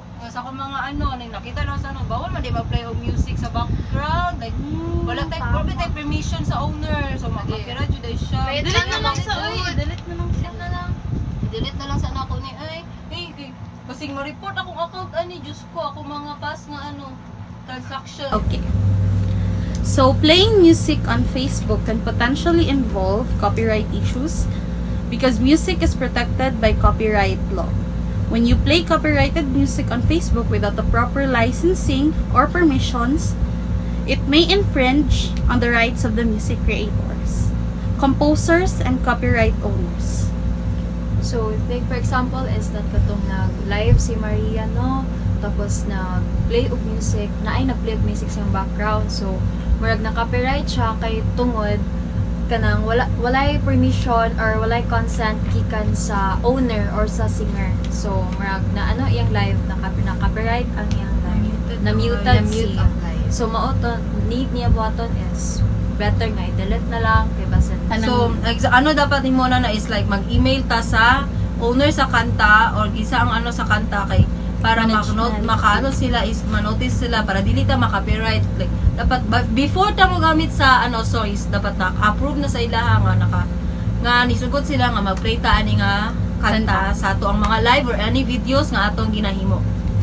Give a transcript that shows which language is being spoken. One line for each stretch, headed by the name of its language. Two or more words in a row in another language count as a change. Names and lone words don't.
Cebuano: Sa akong mga ano, nang nakita na sa ano, bawal man di mag-play o music sa background.
Filipino: Like, wala tayo permission sa owner. So, mag-copyright yun dahil siya.
Cebuano: Delete na lang sa Delete na lang siya na lang. Delete na lang sa ako ni ay. Hey, kasing ma-report akong account ani, Diyos ko, ako mga past nga ano, transaction. Okay.
English: So, playing music on Facebook can potentially involve copyright issues because music is protected by copyright law. When you play copyrighted music on Facebook without the proper licensing or permissions, it may infringe on the rights of the music creators, composers, and copyright owners. So, like for example, is that
Cebuano: katong nag-live si Maria, no? Tapos nag-play og music, nag-play og music sa background. So, murag na-copyright siya kay tungod kanang walay permission or walay consent gikan sa owner or sa singer. So, murag na ano iyang live na-copyright ang iyang live. Na-muted siya. So, mauton, need niya buhaton is better nga i-delete na lang kay basin. So, ano dapat mo na is like mag-email ta sa owner sa kanta or gisa ang ano sa kanta kay para makaano sila is manotice sila para dili ta ma-copyright. Like dapat before ta mo gamit sa ano songs dapat na approve na sa ilaha nga nisugod sila nga mag-play ta ani nga kanta sa ato ang mga live or
English: any videos
Cebuano: nga atong ginahimo.